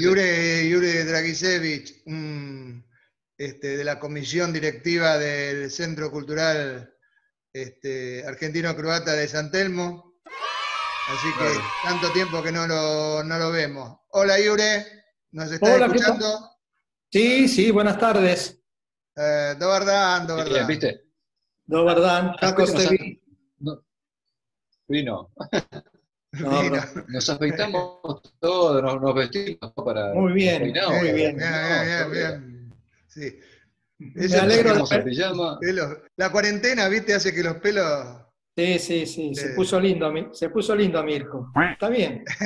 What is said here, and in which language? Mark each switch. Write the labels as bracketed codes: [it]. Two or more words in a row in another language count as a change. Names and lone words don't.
[es] Jure Dragisevich, de la comisión directiva del Centro Cultural Argentino-Croata de San Telmo. Así que tanto tiempo que no lo vemos. Hola Jure, ¿nos estás escuchando? Sí, buenas tardes. [hr] Dobar dan. [es] Bien, ¿viste? [hr] Dobar dan, kako ste vi? [es] Vino. Nos afeitamos todos, nos vestimos para... Muy bien. Bien. Sí. Me alegro de pijama. La cuarentena, ¿viste? Hace que los pelos... Sí. Se puso lindo Mirko. Está bien.